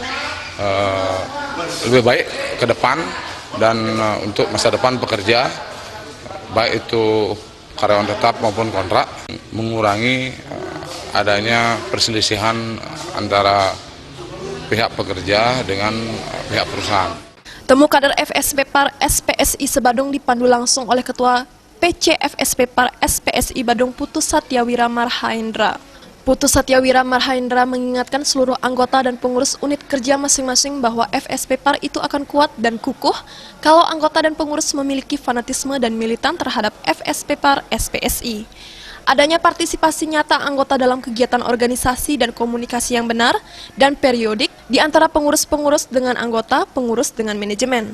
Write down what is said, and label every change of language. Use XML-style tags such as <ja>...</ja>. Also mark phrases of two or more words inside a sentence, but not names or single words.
<id>baik ke depan dan untuk masa depan pekerja, baik itu karyawan tetap maupun kontrak, mengurangi adanya perselisihan antara pihak pekerja dengan pihak perusahaan. Temu kader FSP Par SPSI se-Badung dipandu langsung oleh Ketua PCFSP Par SPSI Badung Putu Satyawira Marhaendra. Putu Satyawira Marhaendra mengingatkan seluruh anggota dan pengurus unit kerja masing-masing bahwa FSP Par itu akan kuat dan kukuh kalau anggota dan pengurus memiliki fanatisme dan militan terhadap FSP Par SPSI. Adanya partisipasi nyata anggota dalam kegiatan organisasi dan komunikasi yang benar dan periodik di antara pengurus-pengurus dengan anggota, pengurus dengan manajemen.</id>